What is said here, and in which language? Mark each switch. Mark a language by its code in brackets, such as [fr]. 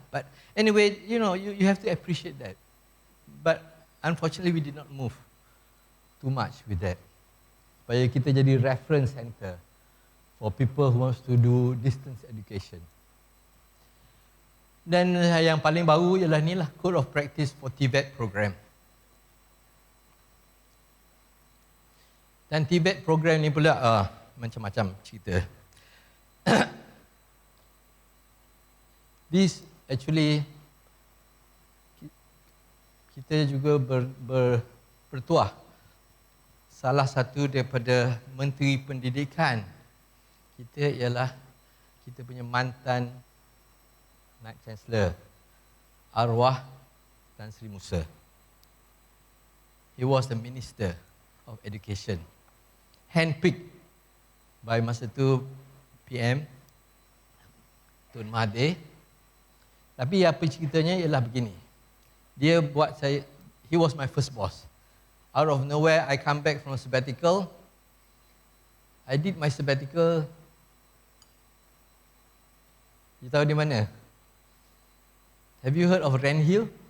[en] But anyway, you know, you have to appreciate that. But unfortunately, we did not move too much with that. [ms] Supaya kita jadi [en] reference center for people who wants to do distance education. [ms] Dan yang paling baru ialah ni lah, Code of Practice for TVET program. Dan TVET program ni pula macam-macam cerita. [en] This actually [ms] kita juga bertuah salah satu daripada Menteri Pendidikan kita ialah kita punya mantan Naib Chancellor, arwah Tan Sri Musa. [en] He was the Minister of Education, handpicked by [ms] masa tu [en] PM Tun Mahathir. [ms] Tapi apa ceritanya ialah begini. Dia buat saya, [en] he was my first boss. Out of nowhere, I come back from sabbatical. I did my sabbatical. You [ms] tahu di mana? [en] Have you heard of Rand Hill?